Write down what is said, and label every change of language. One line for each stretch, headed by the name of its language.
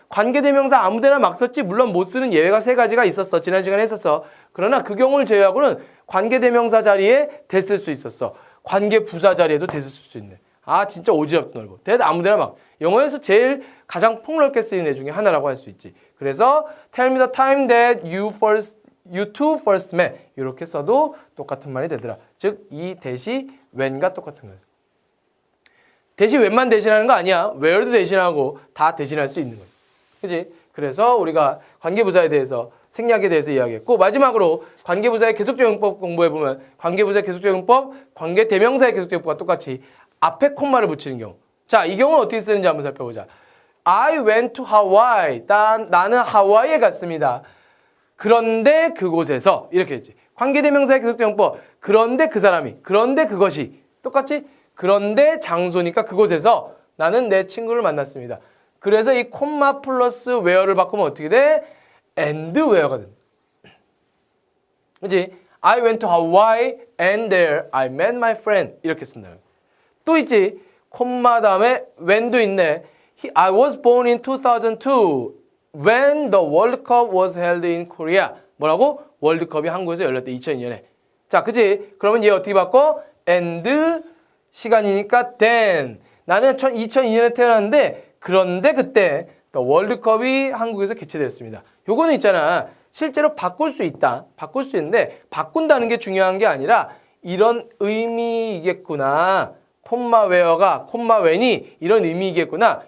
Korean: 관계대명사 아무데나 막 썼지. 물론 못 쓰는 예외가 3가지가 있었어. 지난 시간에 했었어. 그러나 그 경우를 제외하고는 관계대명사 자리에 that 쓸 수 있었어. 관계부사 자리에도 that 쓸 수 있네. 아 진짜 오지랖도 넓어. that 아무데나 막. 영어에서 제일 가장 폭넓게 쓰이는 애 중에 하나라고 할 수 있지. 그래서
English: tell me the time that you two first met
Korean: 이렇게 써도 똑같은 말이 되더라. 즉 이 that이 when과 똑같은 거예요. 대신 when만 대신하는 거 아니야. where도 대신하고 다 대신할 수 있는 거예요. 그렇지? 그래서 우리가 관계부사에 대해서 생략에 대해서 이야기했고 마지막으로 관계부사의 계속적용법 공부해보면 관계부사의 계속적용법, 관계대명사의 계속적용법과 똑같이 앞에 콤마를 붙이는 경우. 자, 이 경우는 어떻게 쓰는지 한번 살펴보자.
English: I went to Hawaii.
Korean: 나는 하와이에 갔습니다. 그런데 그곳에서 이렇게 했지. 관계대명사의 계속적용법. 그런데 그 사람이. 그런데 그것이. 똑같이 그런데 장소니까 그곳에서 나는 내 친구를 만났습니다. 그래서 이 콤마 플러스 where를 바꾸면 어떻게 돼? and where가 된다. 그렇지?
English: I went to Hawaii and there I met my friend.
Korean: 이렇게 쓴다. 또 있지. 콤마 다음에 when도 있네.
English: I was born in 2002 when the World Cup was held in Korea.
Korean: 뭐라고? 월드컵이 한국에서 열렸대. 2002년에. 자, 그치? 그러면 얘 어떻게 바꿔? and 시간이니까 then. 나는 2002년에 태어났는데 그런데 그때 월드컵이 한국에서 개최되었습니다. 요거는 있잖아. 실제로 바꿀 수 있다. 바꿀 수 있는데 바꾼다는 게 중요한 게 아니라 이런 의미이겠구나. 콤마 where가 콤마 when이 이런 의미이겠구나.